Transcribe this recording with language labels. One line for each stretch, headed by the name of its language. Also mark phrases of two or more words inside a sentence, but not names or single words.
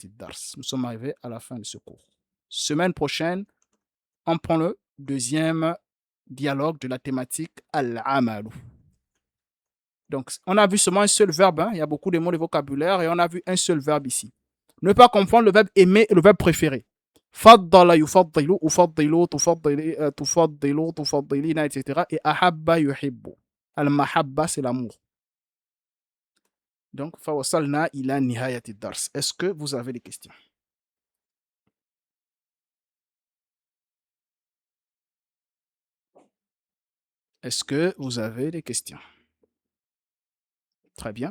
French: Nous sommes arrivés à la fin de ce cours. Semaine prochaine, On prend le deuxième dialogue de la thématique al-amalu. Donc, on a vu seulement un seul verbe, hein. Il y a beaucoup de mots de vocabulaire et on a vu un seul verbe ici. Ne pas confondre le verbe aimer et le verbe préféré.
Arabic: فضّل يفضّل، أفضّل، تفضّلي، تفضّل، تفضّلين,
French: etc.
Arabic: Et أحبّ يحبّ. المحبّة,
French: c'est l'amour.
Arabic: Donc, فوصلنا إلى نهاية درس.
French: Est-ce que vous avez des questions? Est-ce que vous avez des questions? Très bien.